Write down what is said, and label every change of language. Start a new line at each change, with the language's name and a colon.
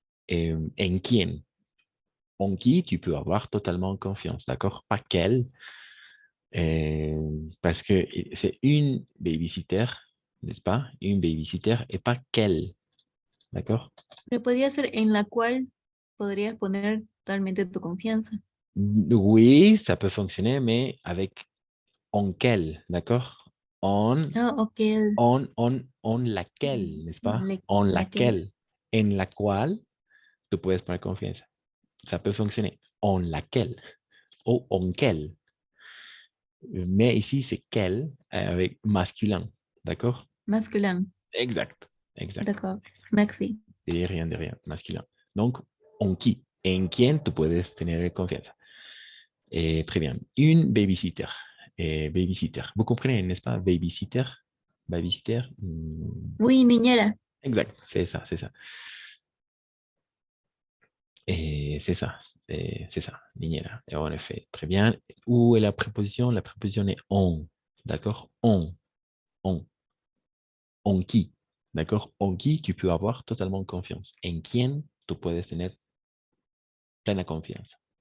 Spanish: En quién?
French: En qui tu peux avoir totalement confiance, d'accord? Pas quelle, parce que c'est une babysitter, n'est-ce pas? Une babysitter et pas quelle, d'accord?
Spanish: pero podría ser en la cual podrías poner totalmente tu confianza.
French: Oui, ça peut fonctionner, mais avec en quelle, d'accord? En, Ah, ok, en laquelle, n'est-ce pas? En
Spanish: la que laquelle, en la cual tu puedes poner confianza.
French: Ça peut fonctionner. En laquelle ou en quelle. Mais ici, c'est quelle avec masculin, d'accord? masculin. Exact. D'accord, merci. De rien, masculin. Donc, en qui,
Spanish: en quién tú puedes tener confianza.
French: Très bien. Une babysitter. Babysitter. Vous comprenez, n'est-ce pas? Babysitter. Babysitter. Oui, niñera. Exact, c'est ça. Et c'est ça, niñera. Et en effet, très bien. Où est la préposition? La préposition est on. D'accord? On. En qui? D'accord? En qui tu peux avoir totalement confiance.
Spanish: En quién tú puedes tener plena confiance.